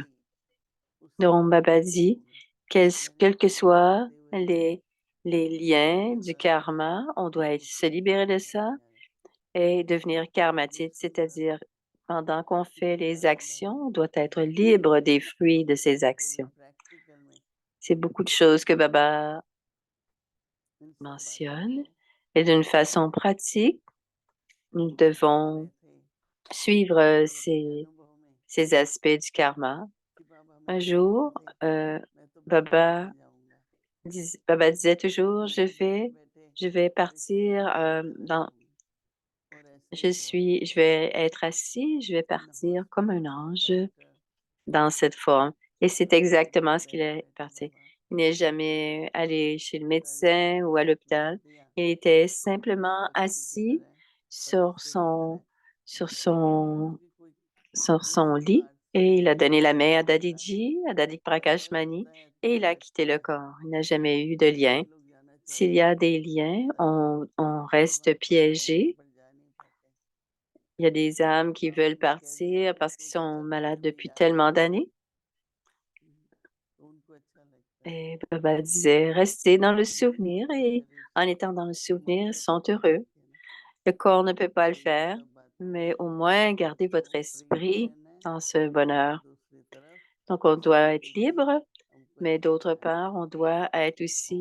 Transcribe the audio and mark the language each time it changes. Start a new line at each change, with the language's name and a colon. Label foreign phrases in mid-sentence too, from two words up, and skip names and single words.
French: Donc, Baba dit, quels que soient les liens du karma, on doit se libérer de ça et devenir karmatite, c'est-à-dire Pendant qu'on fait les actions, on doit être libre des fruits de ces
Hindi: तो मैं
French: actions.
Hindi: प्रैक्टिकल में
French: C'est beaucoup de choses que Baba
Hindi: इन सब बातों
French: mentionne.
Hindi: को
French: Et d'une façon pratique, nous
Hindi: सीख रहे
French: devons
Hindi: थे
French: suivre
Hindi: और अपने अनुभव में
French: ces aspects du karma.
Hindi: कि बाबा
French: Un
Hindi: मेरे
French: jour,
Hindi: हाथों से मैं तो बिल्कुल
French: Baba,
Hindi: नहीं जाऊंगा,
French: Baba disait toujours,
Hindi: मैं तो बैठे बैठे
French: je vais
Hindi: एक सीढ़ी
French: partir
Hindi: के नीचे रह
French: dans,
Hindi: जाऊंगी और ऐसे ही होता
French: je
Hindi: है।
French: vais être assis, je vais
Hindi: इन
French: partir comme un
Hindi: हॉस्पिटल
French: ange
Hindi: डॉक्टर
French: dans cette forme. Et c'est
Hindi: सीट
French: exactement
Hindi: पे
French: ce qu'il
Hindi: बैठे
French: est
Hindi: बैठे
French: parti.
Hindi: बाबा
French: Il n'est jamais allé chez le
Hindi: शरीर
French: médecin
Hindi: को
French: ou à
Hindi: लिख
French: l'hôpital.
Hindi: दिया
French: Il était
Hindi: एक
French: simplement
Hindi: पक्षी की
French: assis
Hindi: तरह
French: sur
Hindi: फरिश्ते की
French: son,
Hindi: तरह,
French: sur son,
Hindi: क्योंकि कोई
French: sur son
Hindi: उसी
French: lit
Hindi: बात से
French: et il a donné la main à
Hindi: होता है।
French: Dadiji, à Dadik Prakash
Hindi: अगर
French: Mani,
Hindi: होता है तो
French: et il a quitté
Hindi: अच्छा
French: le
Hindi: है,
French: corps. Il n'a jamais eu de lien.
Hindi: कई लोग जाना
French: S'il
Hindi: चाहते
French: y
Hindi: हैं
French: a des liens, on reste
Hindi: बीमार पड़ते हैं
French: piégé.
Hindi: पर जा नहीं पाते,
French: Il y a des âmes qui
Hindi: बाबा
French: veulent
Hindi: ने कह दिया
French: partir
Hindi: कि
French: parce qu'ils
Hindi: इसको
French: sont
Hindi: चलो
French: malades
Hindi: घर में
French: depuis
Hindi: याद
French: tellement
Hindi: करो,
French: d'années.
Hindi: तो उनको अच्छा लगता है।
French: Et Baba disait, restez dans le souvenir
Hindi: इस
French: et
Hindi: शरीर
French: en
Hindi: से
French: étant dans le souvenir, ils
Hindi: ममता
French: sont
Hindi: को
French: heureux.
Hindi: छोड़ के ना,
French: Le corps ne peut pas le
Hindi: तो इन
French: faire,
Hindi: सब बातों
French: mais au
Hindi: को
French: moins gardez
Hindi: तो
French: votre
Hindi: फ्री भी
French: esprit
Hindi: रहना है,
French: dans ce
Hindi: और
French: bonheur.
Hindi: दूसरी तरफ
French: Donc, on doit être
Hindi: देखिए
French: libre,
Hindi: हमको
French: mais
Hindi: ऐसा
French: d'autre
Hindi: लगता
French: part,
Hindi: है
French: on doit être
Hindi: ओम